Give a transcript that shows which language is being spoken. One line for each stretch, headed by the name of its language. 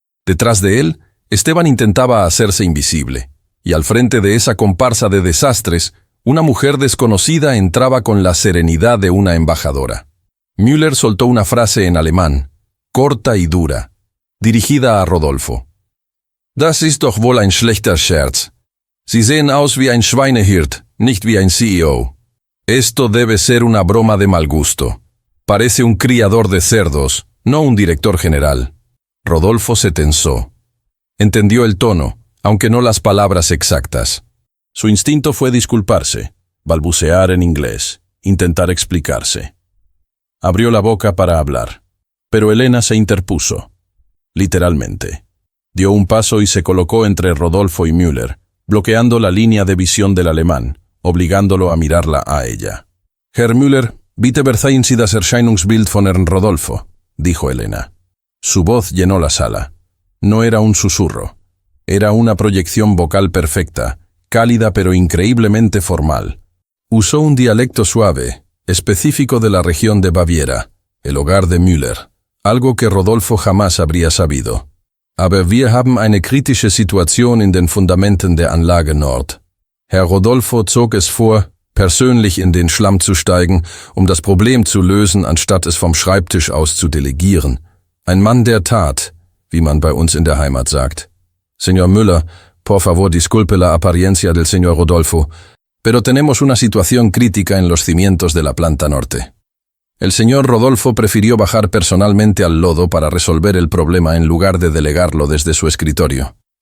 Spanish: Detrás de él, Esteban intentaba hacerse invisible, y al frente de esa comparsa de desastres, una mujer desconocida entraba con la serenidad de una embajadora. Müller soltó una frase en alemán, corta y dura, dirigida a Rodolfo.
German: Das ist doch wohl ein schlechter Scherz. Sie sehen aus wie ein Schweinehirt, nicht wie ein CEO.
Spanish: Esto debe ser una broma de mal gusto. Parece un criador de cerdos, no un director general. Rodolfo se tensó. Entendió el tono, aunque no las palabras exactas. Su instinto fue disculparse, balbucear en inglés, intentar explicarse. Abrió la boca para hablar, pero Elena se interpuso. Literalmente. Dio un paso y se colocó entre Rodolfo y Müller, bloqueando la línea de visión del alemán, obligándolo a mirarla a ella.
German: Herr Müller, bitte verzeihen Sie das Erscheinungsbild von Herrn Rodolfo, dijo Elena.
Spanish: Su voz llenó la sala. No era un susurro. Era una proyección vocal perfecta, cálida pero increíblemente formal. Usó un dialecto suave, específico de la región de Baviera, el hogar de Müller, algo que Rodolfo jamás habría sabido.
German: Aber wir haben eine kritische Situation in den Fundamenten der Anlage Nord. Herr Rodolfo zog es vor, persönlich in den Schlamm zu steigen, um das Problem zu lösen, anstatt es vom Schreibtisch aus zu delegieren. Ein Mann der Tat, wie man bei uns in der Heimat sagt.
Spanish: Señor Müller, por favor disculpe la apariencia del señor Rodolfo, pero tenemos una situación crítica en los cimientos de la planta norte. El señor Rodolfo prefirió bajar personalmente al lodo para resolver el problema en lugar de delegarlo desde su escritorio.